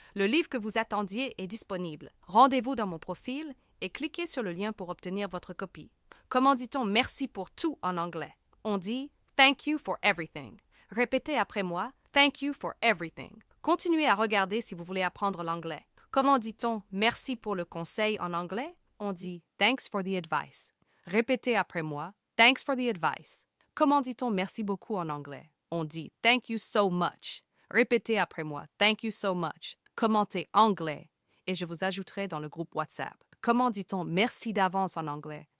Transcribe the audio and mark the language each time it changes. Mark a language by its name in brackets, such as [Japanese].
[French] Le livre que vous attendiez est disponible. Rendez-vous dans mon profil et cliquez sur le lien pour obtenir votre copie. Comment dit-on merci pour tout en anglais? On dit [English] thank you for everything. [French] Répétez après moi, [English] thank you for everything. [French] Continuez à regarder si vous voulez apprendre l'anglais. Comment dit-on merci pour le conseil en anglais? On dit [English] thanks for the advice. [French] Répétez après moi, [English] thanks for the advice. [French] Comment dit-on merci beaucoup en anglais? On dit [English] thank you so much. [French] Répétez après moi, [English] thank you so much. [French] Commentez anglais et je vous ajouterai dans le groupe WhatsApp. Comment dit-on merci d'avance en anglais?